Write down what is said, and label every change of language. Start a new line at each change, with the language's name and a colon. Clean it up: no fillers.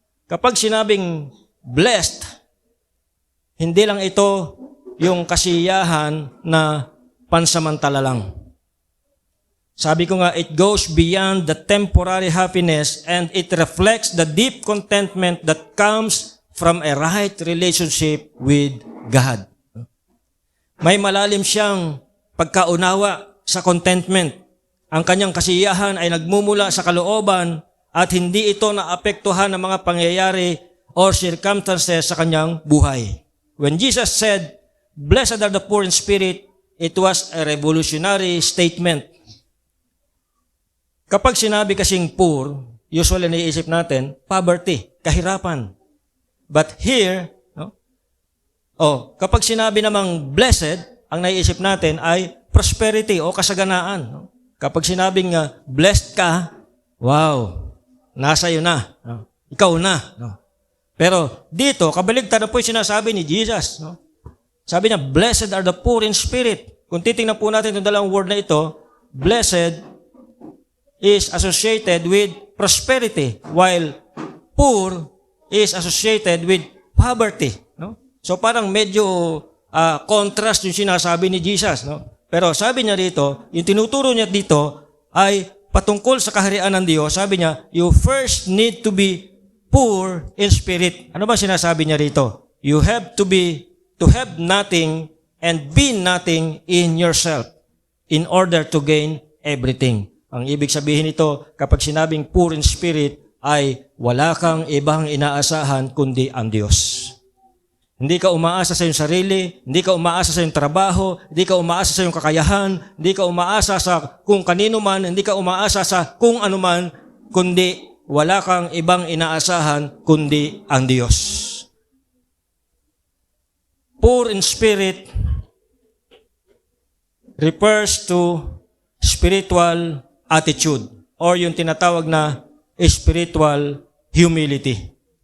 Filipino: Kapag sinabing blessed, hindi lang ito yung kasiyahan na pansamantala lang. Sabi ko nga,
English: it goes beyond the temporary happiness and it reflects the deep contentment that comes from a right relationship with God.
Filipino: May malalim siyang pagkaunawa sa contentment. Ang kanyang kasiyahan ay nagmumula sa kalooban at hindi ito naapektuhan ng mga pangyayari or circumstances sa kanyang buhay.
English: when Jesus said, "Blessed are the poor in spirit," it was a revolutionary statement.
Filipino: Kapag sinabi kasing poor, usually naiisip natin, poverty, kahirapan.
English: But here,
Filipino: kapag sinabi namang blessed, ang naiisip natin ay prosperity o kasaganaan. No? Kapag sinabing blessed ka, wow, nasa iyo na. No? Ikaw na. No? Pero dito, kabaligtad na po yung sinasabi ni Jesus. No? Sabi niya,
English: blessed are the poor in spirit.
Filipino: Kung titingnan po natin itong dalawang word na ito,
English: blessed is associated with prosperity, while poor is associated with poverty.
Filipino: No? So parang medyo contrast yung sinasabi ni Jesus. No? Pero sabi niya dito, yung tinuturo niya dito ay patungkol sa kaharian ng Diyos. Sabi niya,
English: you first need to be poor in spirit.
Filipino: Ano ba sinasabi niya rito?
English: You have to have nothing and be nothing in yourself in order to gain everything.
Filipino: Ang ibig sabihin nito, kapag sinabing poor in spirit, ay wala kang ibang inaasahan kundi ang Diyos. Hindi ka umaasa sa iyong sarili, hindi ka umaasa sa iyong trabaho, hindi ka umaasa sa iyong kakayahan, hindi ka umaasa sa kung kanino man, hindi ka umaasa sa kung ano man, kundi wala kang ibang inaasahan kundi ang Diyos.
English: Poor in spirit refers to spiritual attitude or
Filipino: yung tinatawag na
English: spiritual humility.